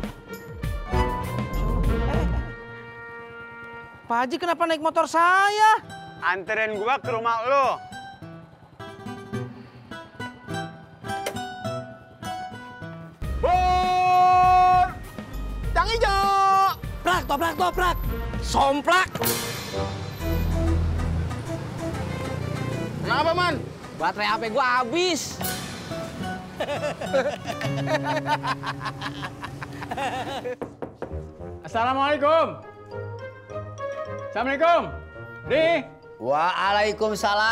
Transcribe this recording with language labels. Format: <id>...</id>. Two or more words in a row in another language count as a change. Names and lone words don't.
<id>Pak Haji kenapa naik motor saya? Anterin gua ke rumah lu. Bur! Yang hijau! Toprak, toprak, toprak. Somplak! Kenapa, Man? Baterai HP gua habis. Assalamualaikum. Assalamualaikum. Di.</id>